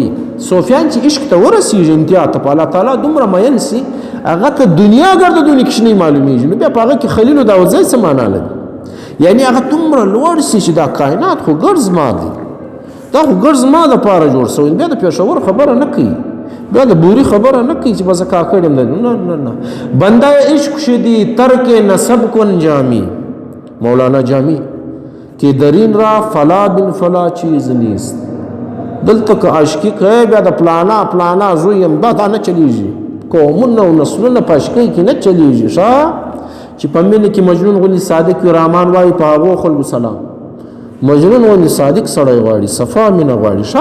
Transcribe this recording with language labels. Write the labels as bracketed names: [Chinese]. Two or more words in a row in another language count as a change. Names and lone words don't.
[Pashto] صوفیان چې عشق ته ورسېږي انتها ته په الله تعالی دومره مین سي، هغه ته دنیا ګرده دونې کښنی معلومیږي. نو بیا په هغه کې خلیل و داود زای څه معنا لري؟ یعنی هغه دومره لوړ سي چې دا کائنات خو ګرد زما دی، دا خو ګرد زما دپاره جوړ سوی. بیا د پېښور خبره نه کوي، بیا د بوري خبره نه کوي چې به زه کاکړ یم. [Persian] نه بنده عشق شدی ترک نسب کن جامی، مولانا جامی که درین را فلا بن فلا چیز نیست. [Pashto] دلته که عاشقي کوي بیا د پلانا زوی یم، دا نه چلیږي. قومونه او نسلونه په عاشقۍ کې نه چلیږي ښه. چې په مینه کې مجنون غوندې صادق وي، رحمان وایي په هغو خلکو سلام. مجنون غوندې صادق سړی غواړي، صفا مینه غواړي ښه.